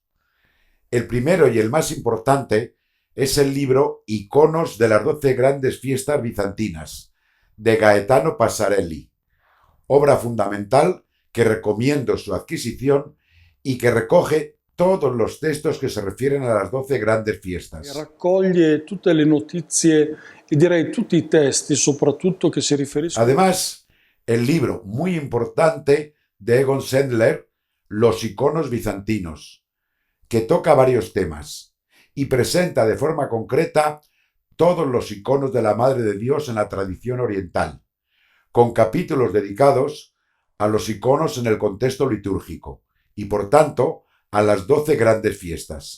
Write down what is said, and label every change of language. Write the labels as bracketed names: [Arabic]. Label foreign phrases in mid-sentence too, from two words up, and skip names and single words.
[Spanish] El primero y el más importante es el libro Iconos de las 12 grandes fiestas bizantinas, de Gaetano Passarelli, obra fundamental que recomiendo su adquisición y que recoge todos los textos que se refieren a las 12 grandes fiestas. [Italian] Raccoglie tutte le notizie e direi tutti i testi, soprattutto che si riferiscono. [Spanish] Además, el libro muy importante de Egon Sendler, Los iconos bizantinos, que toca varios temas y presenta de forma concreta todos los iconos de la Madre de Dios en la tradición oriental, con capítulos dedicados a los iconos en el contexto litúrgico y, por tanto, a las 12 grandes fiestas.